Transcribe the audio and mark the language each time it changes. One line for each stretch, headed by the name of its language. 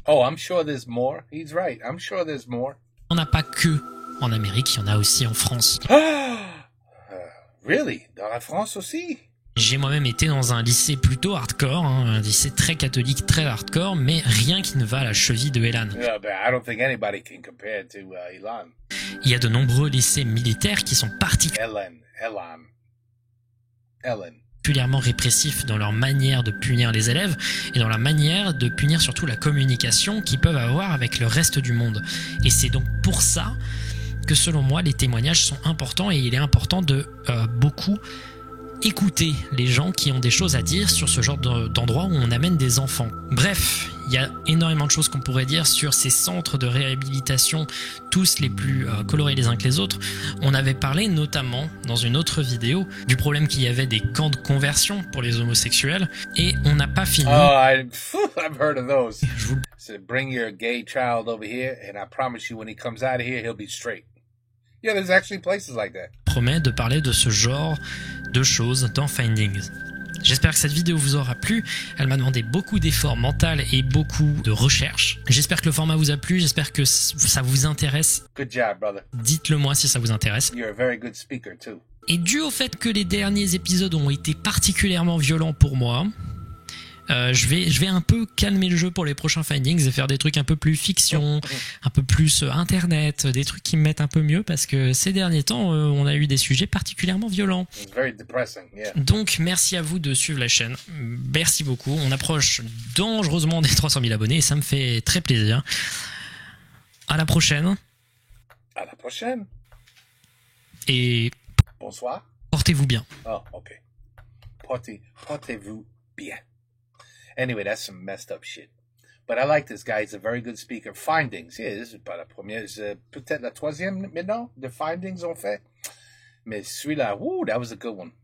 English: I'm sure there's more. He's right. I'm sure there's more.
French: On n'a pas que en Amérique, il y en a aussi en France. Really? Dans la France aussi? J'ai moi-même été dans un lycée plutôt hardcore, un lycée très catholique, très hardcore, mais rien qui ne va à la cheville de Elan.
English: Yeah, but I don't think anybody can compare to Elan.
French: Il y a de nombreux lycées militaires qui sont particulièrement répressifs dans leur manière de punir les élèves et dans la manière de punir surtout la communication qu'ils peuvent avoir avec le reste du monde. Et c'est donc pour ça que selon moi les témoignages sont importants, et il est important de beaucoup écouter les gens qui ont des choses à dire sur ce genre d'endroit où on amène des enfants. Bref, il y a énormément de choses qu'on pourrait dire sur ces centres de réhabilitation, tous les plus colorés les uns que les autres. On avait parlé notamment dans une autre vidéo du problème qu'il y avait des camps de conversion pour les homosexuels et on n'a pas fini.
English: Oh, I've heard of those. So bring your gay child over here and I promise you when he comes out of here, he'll be straight. Yeah, there's actually places like that.
French: Promet de parler de ce genre de choses dans Findings. J'espère que cette vidéo vous aura plu. Elle m'a demandé beaucoup d'efforts mentaux et beaucoup de recherche. J'espère que le format vous a plu. J'espère que ça vous intéresse.
English: Good job, brother.
French: Dites-le moi si ça vous intéresse.
English: You're a very good speaker too.
French: Et dû au fait que les derniers épisodes ont été particulièrement violents pour moi, je vais un peu calmer le jeu pour les prochains Findings et faire des trucs un peu plus fiction, un peu plus internet, des trucs qui me mettent un peu mieux parce que ces derniers temps, on a eu des sujets particulièrement violents.
English: It's very depressing, yeah.
French: Donc merci à vous de suivre la chaîne. Merci beaucoup. On approche dangereusement des 300 000 abonnés et ça me fait très plaisir. À la prochaine. À la prochaine. Et Bonsoir. portez-vous bien.
English: Oh, okay.
French: Portez-vous bien.
English: Anyway, that's some messed up shit. But I like this guy. He's a very good speaker. Findings. Yeah, this is
French: pas la première. C'est peut-être la troisième maintenant de Findings on fait. Mais celui-là,
English: woo, that was a good one.